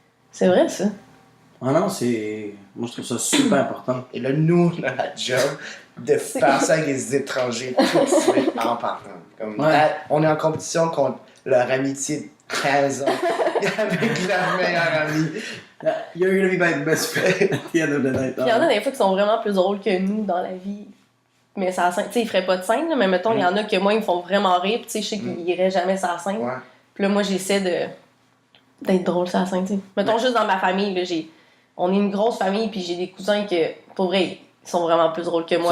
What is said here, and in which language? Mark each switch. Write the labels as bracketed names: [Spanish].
[French] C'est vrai, ça. Ah non, c'est. Moi, je trouve ça super important. Et là, nous, on a la job de faire ça avec les étrangers tout de suite en partant. Comme, Ouais. on est en compétition contre leur amitié de 15 ans avec leur meilleur ami. [English] You're gonna be my best friend at the end of the night. [French] Puis il y en a des fois qui sont vraiment plus drôles que nous dans la vie. Mais ça scène, tu sais, ils feraient pas de scène, là, mais mettons, il y en a que moi, ils me font vraiment rire, puis tu sais, je sais qu'ils iraient jamais sur la scène. Ouais. Puis là, moi, j'essaie d'être drôle sur la scène, tu sais. Mettons, juste dans ma famille, là, on est une grosse famille, puis j'ai des cousins que, pour vrai, ils sont vraiment plus drôles que moi.